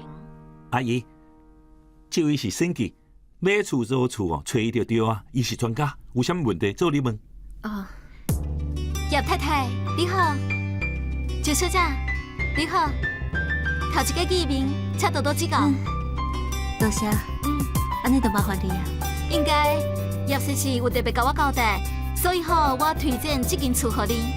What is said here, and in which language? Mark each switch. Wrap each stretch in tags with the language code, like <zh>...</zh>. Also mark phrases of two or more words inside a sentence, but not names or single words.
<nan>阿姨，这位是审计，买厝做厝哦，找伊就对啊，伊是专家，有啥物问题做你问。哦，叶太太你好，周小姐你好，头一个见面，请多多指教。多谢。安尼就麻烦你啊。应该叶先生有特别甲我交代。所以我推荐这间厝给你。</nan>